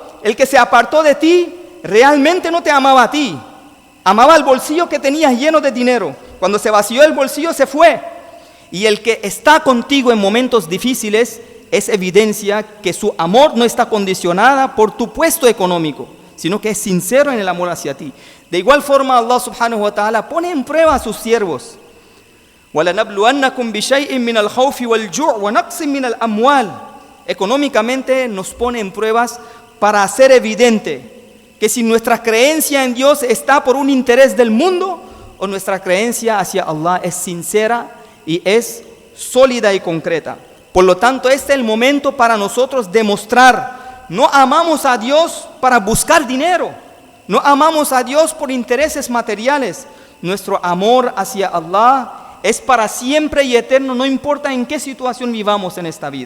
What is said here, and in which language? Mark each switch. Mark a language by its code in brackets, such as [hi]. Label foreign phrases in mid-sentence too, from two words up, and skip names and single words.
[es] El que se apartó de ti realmente no te amaba a ti, amaba el bolsillo que tenías lleno de dinero. Cuando se vació el bolsillo, se fue. Y el que está contigo en momentos difíciles es evidencia que su amor no está condicionada por tu puesto económico, sino que es sincero en el amor hacia ti. De igual forma, Allah [ar] سبحانه وتعالى [es] pone en prueba a sus siervos. [ar] وَلَنَبْلُوَنَّكُمْ بِشَيْءٍ مِّنَ الْخَوْفِ وَالْجُوعِ وَنَقْصٍ مِّنَ الْأَمْوَالِ. [es] Económicamente nos pone en pruebas para hacer evidente que si nuestra creencia en Dios está por un interés del mundo o nuestra creencia hacia Allah es sincera y es sólida y concreta. Por lo tanto, este es el momento para nosotros demostrar: no amamos a Dios para buscar dinero, no amamos a Dios por intereses materiales, nuestro amor hacia Allah es para siempre y eterno, no importa en qué situación vivamos en esta vida.